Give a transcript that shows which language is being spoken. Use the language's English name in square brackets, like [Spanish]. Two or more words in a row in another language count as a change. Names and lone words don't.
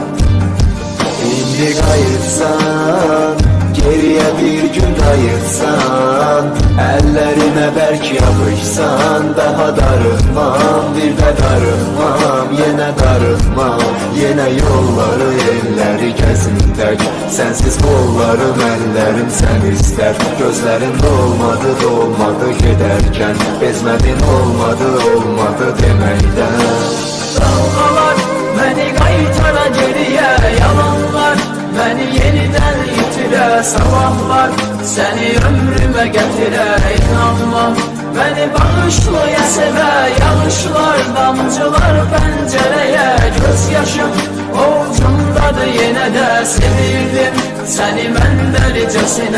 [Azerbaijani] İndi qayıtsan, geriye bir gün qayıtsan, əllərimə bərk yapışsan, daha darılmam, bir də darılmam, yenə darılmam. Yenə yolları, elləri gəzin tək, sənsiz qollarım, əllərim sən istər. Gözlərin dolmadı, dolmadı gedərkən, bezmədin olmadı, olmadı deməkdən. [Turkish] Dalgalar beni kaytara geriye, yalanlar beni yeniden yitire, sabahlar seni ömrüme getire. İnanmam beni bağışlaya seve, yanlışlar damcılar pencereye, gözyaşım avucumdadır yine de sevildim seni ben delicesine.